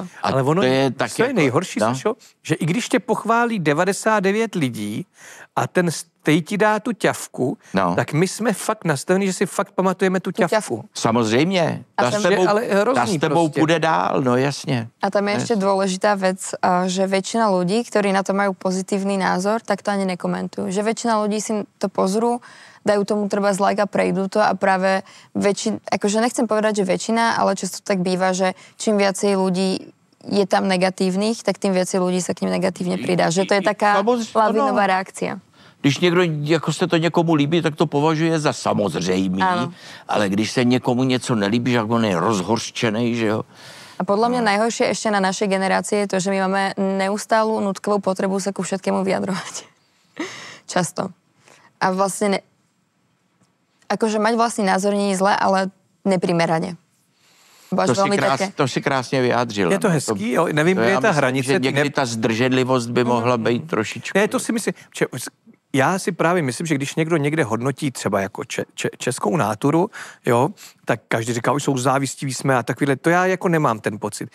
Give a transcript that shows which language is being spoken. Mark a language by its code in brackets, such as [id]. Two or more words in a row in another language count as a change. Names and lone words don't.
[cs] A Ale ono, to je tak co je jako, nejhorší, no? Sašo, že i když tě pochválí 99 lidí a ten stej ti dá tu ťavku, No. tak my jsme fakt nastaveni, že si fakt pamatujeme tu ťavku. ťavku. Samozřejmě. A Ta tam s je tebou, ale hrozný ta s tebou prostě. půjde dál, no jasně. [sk] A tam je ešte dôležitá vec, že väčšina ľudí, ktorí na to majú pozitívny názor, tak to ani nekomentujú. Že väčšina ľudí si to pozrú, dajú tomu treba like a prejdú to a práve akože nechcem povedať, že väčšina, ale často tak býva, že čím viacej ľudí je tam negatívnych, tak tým viacej ľudí sa k ním negatívne pridá. Že to je taká lavinová reakcia. [cs] Když někdo, jako se to někomu líbí, tak to považuje za samozřejmý, Ano. ale když se někomu něco nelíbí, že on je rozhorčený, že jo. [sk] A podľa mňa najhoršie ešte na našej generácii je to, že my máme neustálú nutkavú potrebu sa ku všetkému vyjadrovať. Často. A vlastne akože mať vlastný názor nie je zle, ale neprimerane. [cs] To si krásně vyjádřila. Je to hezký, jo, nevím, kde je ta hranice. Že někdy ta zdrženlivost by mohla být trošičku. Ne, to si myslím, já si právě myslím, že když někdo někde hodnotí třeba jako českou náturu, jo, tak každý říká, už jsou závistiví jsme a takovýhle, to já jako nemám ten pocit.